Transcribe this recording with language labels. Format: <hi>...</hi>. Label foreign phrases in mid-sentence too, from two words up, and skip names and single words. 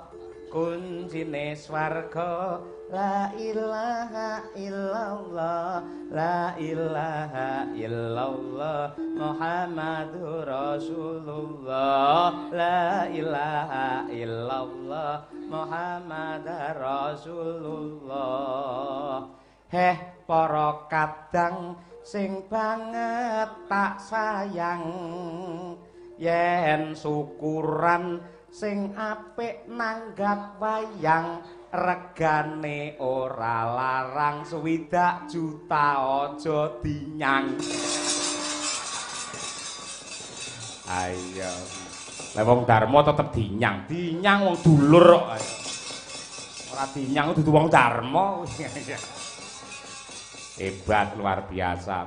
<jv>kuncine swarga</jv> <ar>لا إله إلا الله لا إله إلا الله محمد رسول الله لا إله إلا الله محمد رسول الله</ar> <jv>heh para kadang sing banget tak sayang yen syukuran sing apik nanggap wayang regane ora larang 20 juta aja dinyang ayo lha wong Darmo tetep dinyang wong dulur kok ora dinyang dudu wong Darmo hebat</jv> <id>luar biasa.</id>